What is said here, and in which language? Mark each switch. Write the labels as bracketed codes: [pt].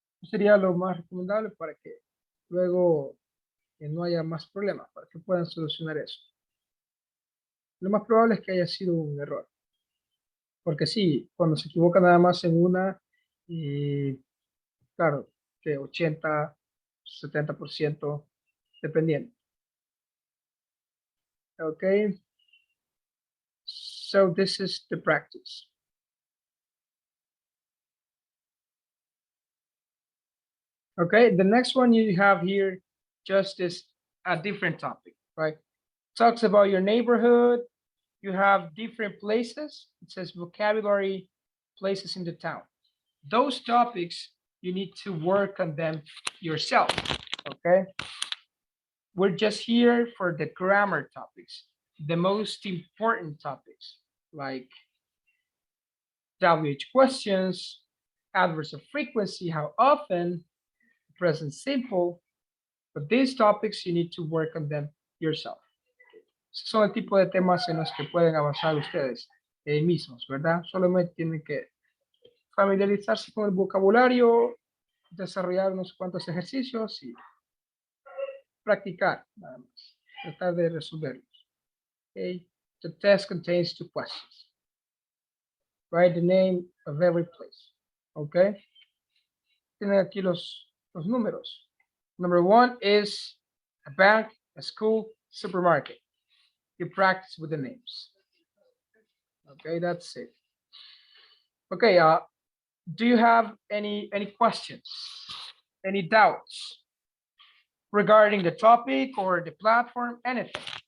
[es] Sería lo más recomendable para que luego no haya más problemas, para que puedan solucionar eso. Lo más probable es que haya sido un error. Porque sí, cuando se equivoca nada más en una, claro, que 80, 70%, dependiendo. [en] Okay, so this is the practice. Okay, the next one you have here just is a different topic, right? Talks about your neighborhood. You have different places. It says vocabulary, places in the town. Those topics, you need to work on them yourself, okay? We're just here for the grammar topics, the most important topics, like WH questions, adverbs of frequency, how often, present simple, but these topics, you need to work on them yourself. [es] Son el tipo de temas en los que pueden avanzar ustedes mismos, ¿verdad? Solamente tienen que familiarizarse con el vocabulario, desarrollar unos cuantos ejercicios y practicar, nada más. Tratar de resolverlos. Okay? [en] The test contains 2 questions. Write the name of every place. Okay? [es] Tienen aquí los números. [en] Number 1 is a bank, a school, supermarket. You practice with the names. Okay, that's it. Okay, do you have any questions? Any doubts regarding the topic or the platform, anything?